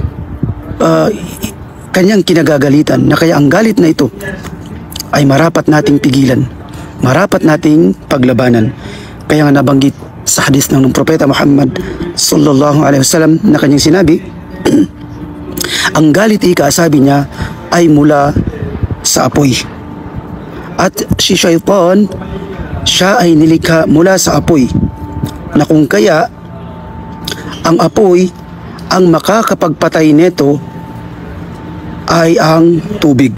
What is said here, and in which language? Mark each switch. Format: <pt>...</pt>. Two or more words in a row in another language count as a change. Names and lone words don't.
<tl>kanyang kinagagalitan, na kaya ang galit na ito ay marapat nating pigilan, marapat nating paglabanan. Kaya nga nabanggit sa hadis ng Propeta Muhammad</tl> <ar>صلى الله عليه وسلم</ar> <tl>na kanyang sinabi, ang galit sabi niya ay mula sa apoy. At si Shaitan, siya ay nilikha mula sa apoy, na kung kaya ang apoy, ang makakapagpatay nito ay ang tubig.</tl>